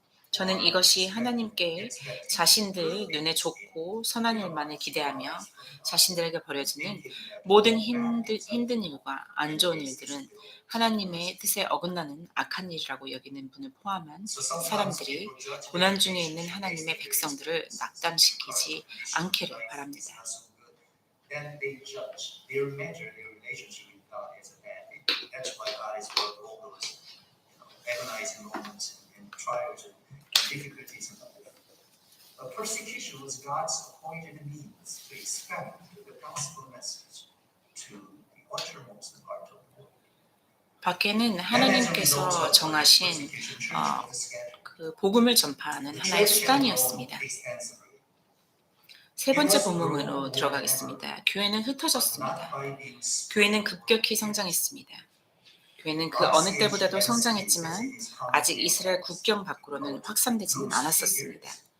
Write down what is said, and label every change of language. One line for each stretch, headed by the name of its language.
Korean: 저는 이것이 하나님께 자신들 눈에 좋고 선한 일만을 기대하며 자신들에게 벌어지는 모든 힘든 일과 안 좋은 일들은 하나님의 뜻에 어긋나는 악한 일이라고 여기는 분을 포함한 사람들이 고난 중에 있는 하나님의 백성들을 낙담시키지 않기를 바랍니다.
English: Then they judge, they measure their relationship with God as a bad thing. That's why God is going through all those agonizing moments and trials and difficulties in life. But persecution was God's appointed means to expand the gospel message to the uttermost part of the world.
Korean: 밖에는 하나님께서 정하신 그 복음을 전파하는 하나의 수단이었습니다. 세 번째 본문으로 들어가겠습니다. 교회는 흩어졌습니다. 교회는 급격히 성장했습니다. 교회는 그 어느 때보다도 성장했지만 아직 이스라엘 국경 밖으로는 확산되지는 않았었습니다.